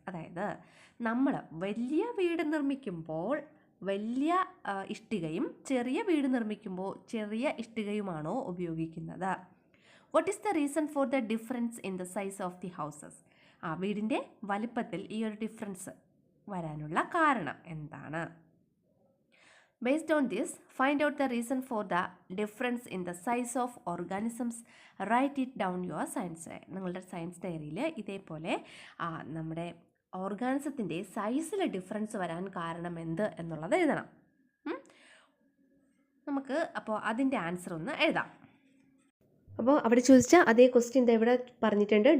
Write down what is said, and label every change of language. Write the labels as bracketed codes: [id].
[ml] അതായത് നമ്മൾ വലിയ വീട് നിർമ്മിക്കുമ്പോൾ വലിയ ഇഷ്ടികയും ചെറിയ വീട് നിർമ്മിക്കുമ്പോൾ ചെറിയ ഇഷ്ടികയുമാണോ ഉപയോഗിക്കുന്നത്? [en] What is the reason for the difference in the size of the houses? [ml] വീടിൻ്റെ വലിപ്പത്തിൽ ഈ ഒരു ഡിഫറൻസ് വരാനുള്ള കാരണം എന്താണ്? [en] Based on this, find out the reason for the difference in the size of organisms. Write it down your science. [ml] നിങ്ങളുടെ science ഡയറിയിൽ ഇതേപോലെ നമ്മുടെ ഓർഗാനിസത്തിൻ്റെ സൈസിൽ ഡിഫറൻസ് വരാൻ കാരണം എന്ത് എന്നുള്ളത് എഴുതണം. നമുക്ക് അപ്പോൾ അതിൻ്റെ ആൻസർ ഒന്ന് എഴുതാം. അപ്പോൾ അവിടെ ചോദിച്ച അതേ ക്വസ്റ്റ്യൻ ഇവിടെ പറഞ്ഞിട്ടുണ്ട്.